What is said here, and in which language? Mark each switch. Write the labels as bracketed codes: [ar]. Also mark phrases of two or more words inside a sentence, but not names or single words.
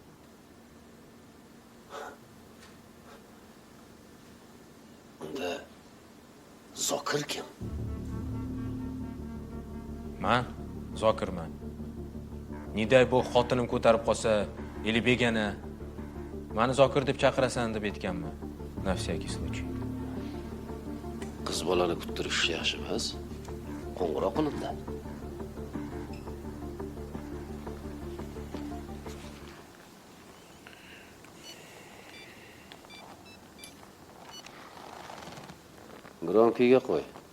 [uz] Unda Zokir kim? Men Zokirman. Niday bu xotinim ko'tarib qolsa, eli begana meni Zokir deb chaqirasan deb aytganman. [ru] На всякий случай. [uz] Qiz bolani kuttirish yaxshi emas. Qo'ng'iroq qilindi. Gronkiga qo'y.